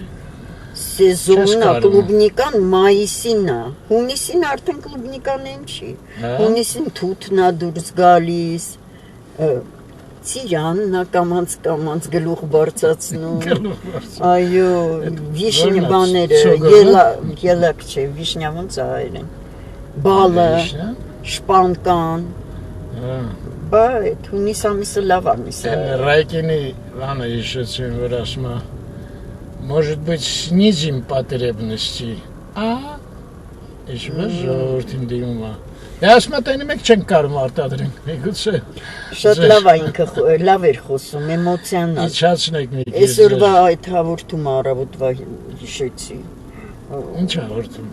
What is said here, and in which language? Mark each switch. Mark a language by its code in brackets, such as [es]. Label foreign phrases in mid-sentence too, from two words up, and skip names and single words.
[hy] Սեզոնը կլուբնիկան մայիսին է, հունիսին արդեն կլուբնիկանեն չի, հունիսին թութն է դուրս գալիս, ծիրանն է կամանց գլուխ բարձացնում, այո, վիշնի բաները, ելակ չէ, վիշնյա ոնց է այրեն, բալը, շպանկան, բայց հունիս ամիսը լավ ամիս է։ Ռայկինի բանը հիշեցին, որ ասում է [ru] Может быть, снизим потребности, [hy] Իշվես ժողովրդին դիմում է։ Դե ասում է տենի մեկ չենք կարում արտադրենք, միգուցե։ Շատ լավ է ինքը, լավ էր խոսում, էմոցիոնալ։ Իջացնեք մի քիչ։ Այսօրվա այդ հաղորդումը առավոտվա հիշեցի։ Ինչ հաղորդում։